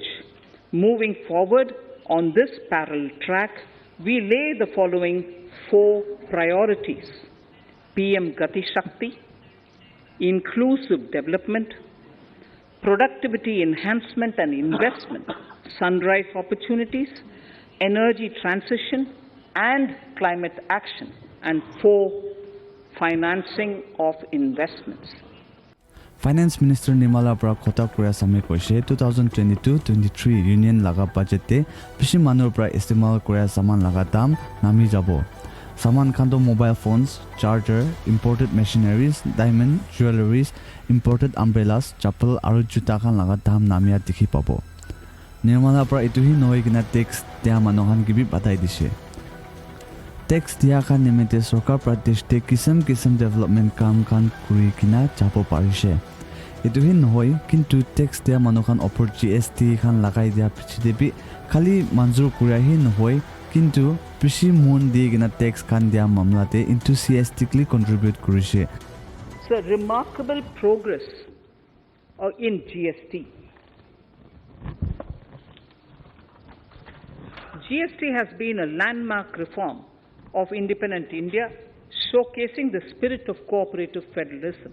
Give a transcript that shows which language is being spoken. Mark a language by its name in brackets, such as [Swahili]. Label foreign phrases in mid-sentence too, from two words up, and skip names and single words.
[English] Moving forward on this parallel track, we lay the following 4 priorities: PM Gatishakti, inclusive development, productivity enhancement and investment, sunrise opportunities, energy transition and climate action, and 4, financing of investments. [Naga Pidgin] Finance Minister Nirmala pra khota kura same koise 2022-23 union laga budget te bishi manur pra istemal kura saman laga dam nami jabo. Saman khan to [English] mobile phones, charger, imported machineries, diamond, jewelries, imported umbrellas, [Naga Pidgin] chappal aru juta khan laga dam namia dikhi pabo. Nirmala pra itu hi noi kina tax tia manohan ki bi batai dise. tax dia khan nimite sarkar pradesh te kisam development kam khan kuri kina chapo parise. Itu hin hoi kintu tax dia manukhan opor GST khan lagai dia pichidebi khali manjur kuria hin hoi kintu pishi mon di gina tax khan dia mamlate [English] enthusiastically contribute [Naga Pidgin] kurise. [English] So remarkable progress in GST. GST has been a landmark reform of independent India, showcasing the spirit of cooperative federalism.